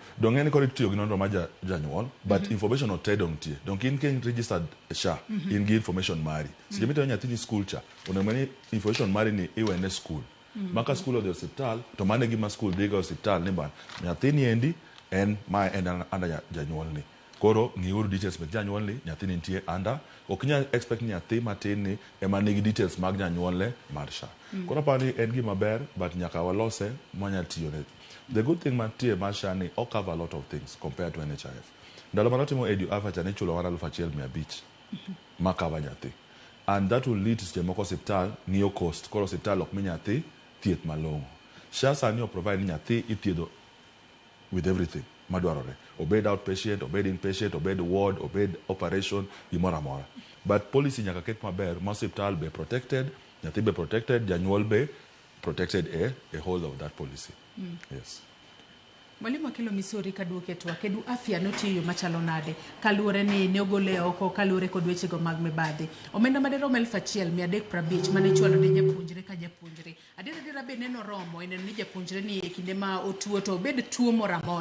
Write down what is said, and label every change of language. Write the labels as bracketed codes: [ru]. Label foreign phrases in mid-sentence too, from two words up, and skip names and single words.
[luo] donge ni koro itiyo gi nonro mar janyuol [en] but information [luo] ote dong tie donge in ken registered SHA in gi information mari seche mitero nyathini skul cha onego bed ni information mari ni iwene skul maka skul odhi osiptal to mane gima skul dhiga osiptal ni ban nyathini endi en under janyuol ni. Koro ng'iuru details mek janyuol ni nyathini nitie under ok nya expect nyathi matin ni ema nigi details mag janyuol ne mar SHA. Koro apani en gima ber but nyaka walose manya tiyo ne. [en] The good thing [luo] mantie mar SHA ni [en] all cover a lot of things compared to NHIF. [luo] Ndalo manotimo edu average ne chulo 1,500 ma cover nyathi. [en] And that will lead to [luo] seche moko osiptal ng'iyo [en] cost. [luo] Koro osiptal ok mi nyathi thieth malong'o. SHA sani provide ni nyathi ithiedho [en] with everything [luo] madwarore. Obed outpatient, obed inpatient, obed ward, obed operation, gimoro amora. [en] But policy [luo] nyaka ket maber, ma [en] hospital be protected, nyathi be protected, janyuol be protected a whole of that policy. Yes. [luo] Mwalimu Akilo Misori kaduoke to kedu afya notiyo machalo nade kaluore ni ne ogole oko kaluore kod weche go mag mibadhi omenda madero 1,350 mane chwalo ne japuonjre ka japuonjre adira be neno romo inen ni japuonjre ni kinde ma otuo to bed tuo mora mora